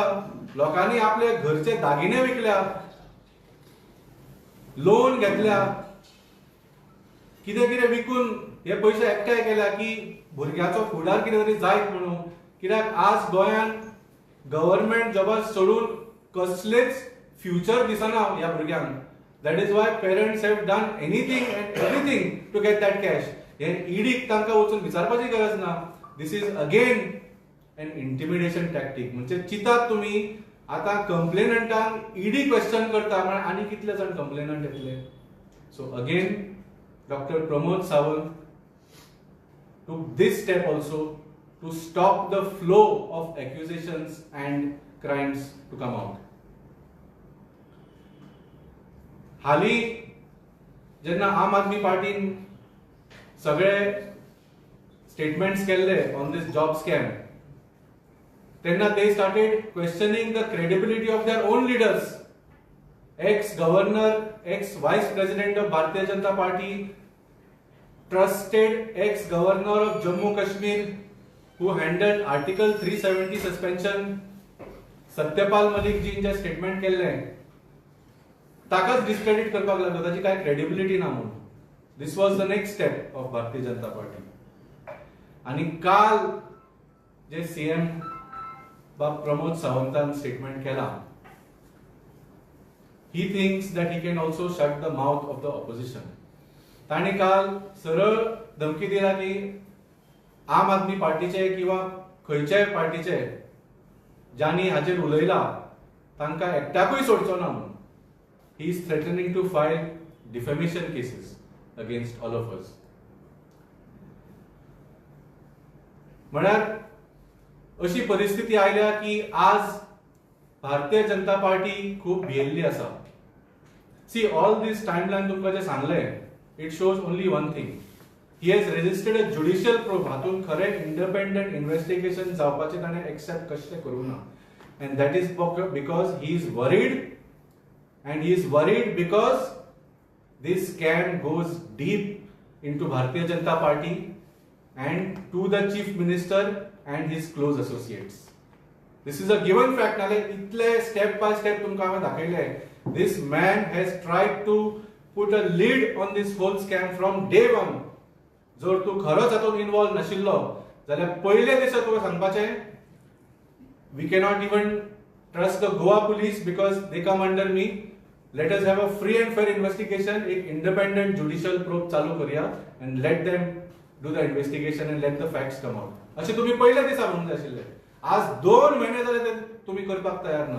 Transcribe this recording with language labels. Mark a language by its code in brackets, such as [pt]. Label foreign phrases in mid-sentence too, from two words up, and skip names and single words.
[kok] लोकांनी आपले घरचे दागिने विकल्या, लोन घेतल्या, कितें कितें विकून हे पयशे एकठांय केल्या की भुरग्याचो फुडार कितें तरी जायत म्हणून. कित्याक आज गोंयांत गव्हर्नमेंट जॉबां सोडून कसलेच फ्युचर दिसना ह्या भुरग्यांक. [en] That is why parents have done anything and everything to get that cash. [kok] हे ईडीक तांकां वचून विचारपाची गरज ना. [en] This is again an intimidation tactic. [kok] म्हणजे चिंतात तुमी आतां कंप्लेनंटांक ईडी क्वेश्चन करता म्हळ्यार आनी कितले जाण कंप्लेनंट येतले. [en] So again Doctor Pramod Sawant took this step also to stop the flow of accusations and crimes to come out. [kok] हाली जेन्ना आम आदमी पार्टीन सगळे स्टेटमेंट्स केल्ले [en] on this job scam, तेन्ना they started questioning the credibility of their own leaders. Ex-governor, ex-vice president of Bharatiya Janata Party, trusted ex-governor of Jammu Kashmir who handled Article 370 suspension, [kok] सत्यपाल मलिक जींचे स्टेटमेंट केल्ले ताकाच डिस्क्रेडिट करपाक लागलो, ताची काय क्रेडिबिलिटी ना म्हणून. [en] This was the next step of [kok] भारतीय जनता पार्टी. आणि काल जे सीएम प्रमोद सावंतान स्टेटमेंट केला, [en] he thinks that he can also shut the mouth of the opposition. [kok] ताणी काल सरळ धमकी दिला की आम आदमी पार्टीचे किंवा खंयच्याय पार्टीचे ज्यांनी हाचेर उलयला तांकां एकट्याकूय सोडचो ना म्हणून. [en] He is threatening to file defamation cases against all of us. [kok] म्हळ्यार अशी परिस्थिती आयल्या की आज भारतीय जनता पार्टी खूप भियेल्ली आसा. [en] See all this timeline [kok] तुमकां जे सांगलें, [en] it shows only one thing. He has registered a judicial probe. [kok] हातून खरें [en] independent investigation [kok] जावपाचें ताणें एक्सेप्ट कशें करूं ना. [en] And that is because he is worried, and he is worried because this scam goes deep into Bharatiya Janata Party and to the chief minister and his close associates. This is a given fact. [kok] नाले इतले [en] step by step [kok] तुमकां हांवें दाखयलें. [en] This man has tried to put a lid on this whole scam from day one. [kok] जर तूं खरोच हातूंत इन्वॉल्व नाशिल्लो जाल्यार पयले दिसा तुका सांगपाचें, [en] we cannot even trust the Goa police because they come under me. Let us have a free and fair investigation. एक independent judicial probe [kok] चालू करूया [en] and let them do the investigation and let the facts come out. [kok] अशें तुम्ही पयल्या दिसा म्हणून जाय आशिल्लें. आज 2 म्हयने जाले ते तुम्ही करपाक तयार ना.